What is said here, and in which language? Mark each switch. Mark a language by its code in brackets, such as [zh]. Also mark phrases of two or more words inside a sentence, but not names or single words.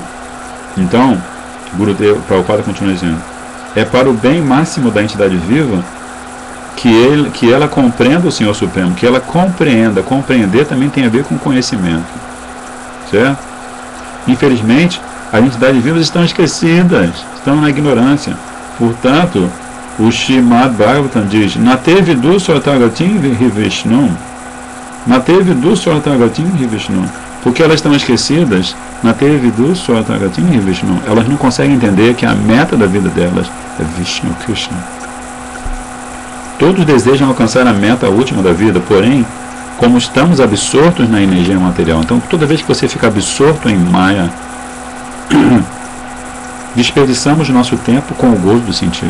[pt] Então, Gurudeva Prabhupada continua dizendo, é para o bem máximo da entidade viva que ela compreenda o Senhor Supremo, que ela compreenda. Compreender também tem a ver com conhecimento, certo? Infelizmente, as entidades vivas estão esquecidas, estão na ignorância. Portanto, o Srimad Bhagavatam diz, [sa] न ते विदु स्वार्थगतिं विष्णु. न ते विदु स्वार्थगतिं विष्णु. [pt] Porque elas estão esquecidas, [sa] न ते विदु स्वार्थगतिं विष्णु. [pt] Elas não conseguem entender que a meta da vida delas é Vishnu, Krishna. Todos desejam alcançar a meta última da vida, porém, como estamos absortos na energia material, então toda vez que você fica absorto em Maya, desperdiçamos nosso tempo com o gozo dos sentidos.